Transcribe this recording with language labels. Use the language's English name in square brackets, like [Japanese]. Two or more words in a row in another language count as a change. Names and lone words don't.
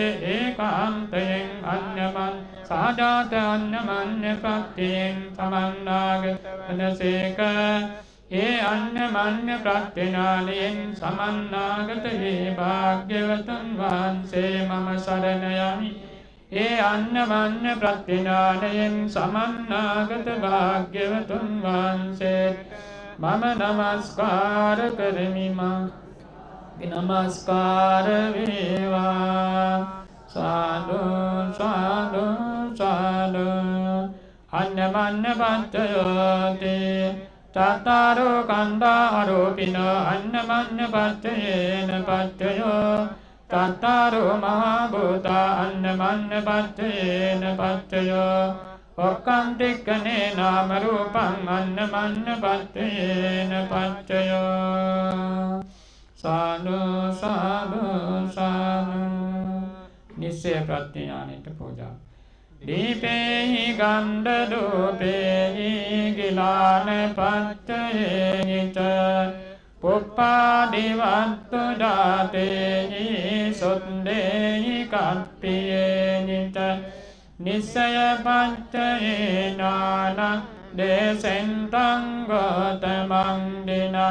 [Sinhala] ඒකාන්තයෙන් අඤ්ඤමඤ්ඤ සහජාත අඤ්ඤමඤ්ඤ ප්‍රත්‍යයෙන් සමන්නාගත වනසේක ඒ අඤ්ඤමඤ්ඤ ප්‍රඥානයෙන් සමන්නාගත ඒ භාග්‍යවතුන් වහන්සේ මම සරණ යමි ඒ අඤ්ඤමඤ්ඤ ප්‍රඥානයෙන් සමන්නාගත භාග්‍යවතුන් වහන්සේ මම නමස්කාර කරමි නමස්කාර වේවා සාදු සාදු සාදු [Pali] අඤ්ඤමඤ්ඤ පච්චයෝති චත්තාරෝ කන්දා ආරෝපිනෝ අඤ්ඤමඤ්ඤ පච්චයේන පච්චයෝ චත්තාරෝ මහා භූතා අඤ්ඤමඤ්ඤ පච්චයේන පච්චයෝ ඔක්කන්තික්කනේ නාම රූපං අන්නමන්න පත්තේන පච්චයෝ [Sinhala] සාදු සාදු සාදු නිස්සය ප්‍රඥාණයට පූජා [Pali] දීපේහි ගන්ධ දූපේහි ගිලාන පච්චයේච පුප්පාදිවත්තු දාතේහි සොන්දේහි කප්පියේච නිස්සය පච්චයේනාන දේසෙන්තං ගෝතමං දින